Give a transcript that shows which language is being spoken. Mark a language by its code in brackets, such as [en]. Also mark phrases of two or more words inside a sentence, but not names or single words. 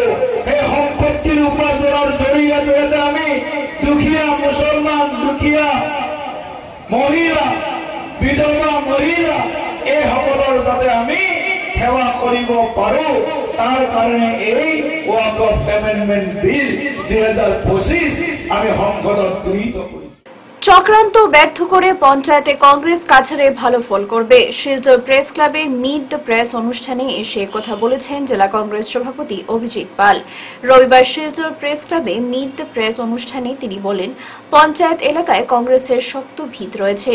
[as] সেই সম্পত্তিৰ উপাৰ্জনৰ জৰিয়তে আমি দুখীয়া মুছলমান, দুখীয়া মহিলা, বিধৱা মহিলা এইসকলৰ যাতে আমি সেৱা কৰিব পাৰো, তাৰ কাৰণে এই ওয়াকফ [en] amendment bill [as] 2025 আমি সংসদত গৃহীত কৰিছো। [bn] চক্রান্ত ব্যর্থ করে পঞ্চায়েতে কংগ্রেস কাছাড়ে ভালো ফল করবে। শিলচর প্রেস ক্লাবে [en] meet the press [bn] অনুষ্ঠানে এসে কথা বলেছেন জেলা কংগ্রেস সভাপতি অভিজিৎ পাল। রবিবার শিলচর প্রেস ক্লাবে [en] meet the press [bn] অনুষ্ঠানে তিনি বলেন, পঞ্চায়েত এলাকায় কংগ্রেসের শক্ত ভিত রয়েছে।